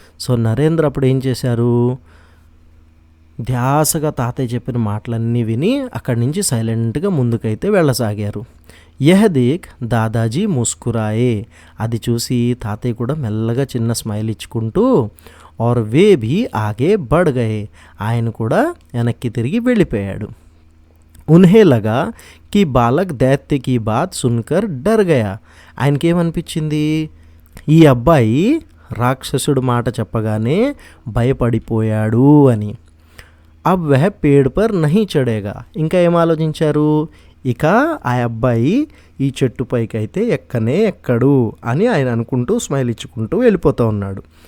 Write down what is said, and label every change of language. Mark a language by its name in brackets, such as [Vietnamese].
[Telugu] So Narendra అప్పుడు ఏం చేశారు? ధ్యాసగా తాతయ్య చెప్పిన మాటలన్నీ విని అక్కడి నుంచి సైలెంట్గా ముందుకైతే వెళ్ళసాగారు. [Hindi] యహ్ దేక్ దాదాజీ ముస్కురాయే. [Telugu] అది చూసి తాతయ్య కూడా మెల్లగా చిన్న స్మైల్ ఇచ్చుకుంటూ [Hindi] और वे भी आगे बढ़ गए. [Telugu] ఆయన కూడా వెనక్కి తిరిగి వెళ్ళిపోయాడు. [Hindi] उन्हें लगा कि बालक दैत्य की बात सुनकर डर गया. [Telugu] ఆయనకేమనిపించింది? ఈ అబ్బాయి రాక్షసుడు మాట చెప్పగానే భయపడిపోయాడు అని. [Hindi] అబ్ వహ పేడ్ పర్ నహీ చడేగా. [Telugu] ఇంకా ఏం ఆలోచించారు? ఇక ఆ అబ్బాయి ఈ చెట్టుపైకి అయితే ఎక్కనే ఎక్కడు అని ఆయన అనుకుంటూ స్మైల్ ఇచ్చుకుంటూ వెళ్ళిపోతూ ఉన్నాడు.